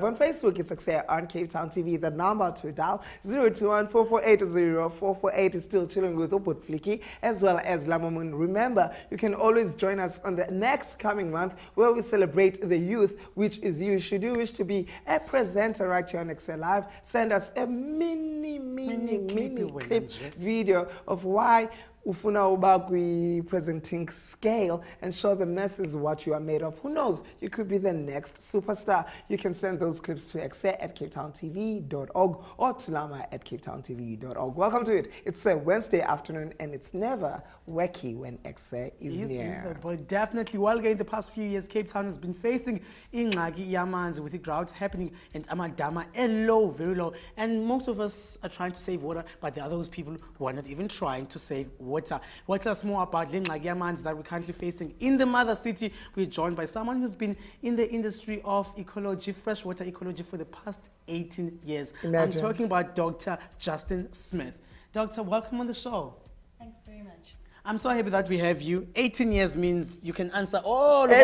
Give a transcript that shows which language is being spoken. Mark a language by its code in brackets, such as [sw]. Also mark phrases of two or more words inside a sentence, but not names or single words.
[en] On Facebook, it's Ekse on Cape Town TV. The number to dial 021-448-0448 is still chilling with Uput Flicky as well as Lamomun. Remember, you can always join us on the next coming month where we celebrate the youth, which is you. Should you wish to be a presenter right here on Ekse Live, send us a mini clip video of why [xh] ufuna uba [en] presenting scale and show the masses what you are made of. Who knows? You could be the next superstar. You can send those clips to ekse@capetowntv.org or to lama@capetowntv.org. Welcome to it. It's a Wednesday afternoon and it's never wacky when Ekse is near. But definitely, while in the past few years, Cape Town has been facing [xh] ingxaki yamanzi [en] with the drought happening and amadama low, very low. And most of us are trying to save water, but there are those people who are not even trying to save water. What tell us more about the [xh] ingxaki yamanzi [en] that we're currently facing in the mother city? We're joined by someone who's been in the industry of ecology, freshwater ecology, for the past 18 years. Imagine. I'm talking about Dr. Justin Smith. Doctor, welcome on the show. Thanks very much. I'm so happy that we have you. 18 years means you can answer all of